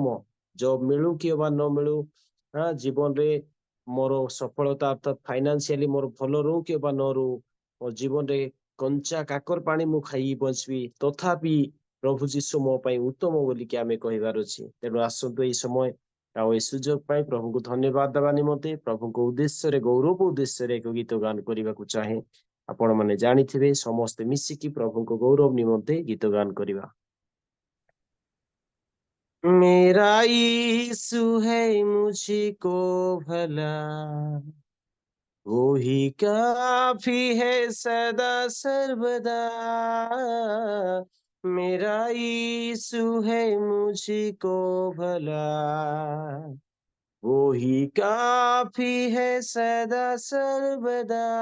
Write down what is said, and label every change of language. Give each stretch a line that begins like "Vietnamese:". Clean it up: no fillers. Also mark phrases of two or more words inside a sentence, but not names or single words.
Odia: ଜବ୍ ମିଳୁ କି ବା ନ ମିଳୁ, ଜୀବନରେ ମୋର ସଫଳତା ଅର୍ଥାତ୍ ଫାଇନାନ୍ସିଆଲି ମୋର ଭଲ ରହୁ କି ବା ନ ରହୁ, ମୋ ଜୀବନରେ କଞ୍ଚା କାକର ପାଣି ମୁଁ ଖାଇକି ବଞ୍ଚିବି, ତଥାପି ପ୍ରଭୁ ଯୀଶୁ ମୋ ପାଇଁ ଉତ୍ତମ ବୋଲିକି ଆମେ କହିବାର ଅଛି। ତେଣୁ ଆସନ୍ତୁ ଏଇ ସମୟ ଆଉ ଏ ସୁଯୋଗ ପାଇଁ ପ୍ରଭୁଙ୍କୁ ଧନ୍ୟବାଦ ଦେବା ନିମନ୍ତେ ପ୍ରଭୁଙ୍କ ଉଦ୍ଦେଶ୍ୟରେ ଗୌରବ ଉଦ୍ଦେଶ୍ୟରେ ଏକ ଗୀତ ଗାନ କରିବାକୁ ଚାହେଁ। ଆପଣ ମାନେ ଜାଣିଥିବେ ସମସ୍ତେ ମିଶିକି ପ୍ରଭୁଙ୍କ ଗୌରବ ନିମନ୍ତେ ଗୀତ ଗାନ କରିବା।
Hindi: मेरा यीशु है मुझको भला, वो ही काफी है सदा सर्वदा। मेरा यीशु है मुझको भला, वो ही काफी है सदा सर्वदा।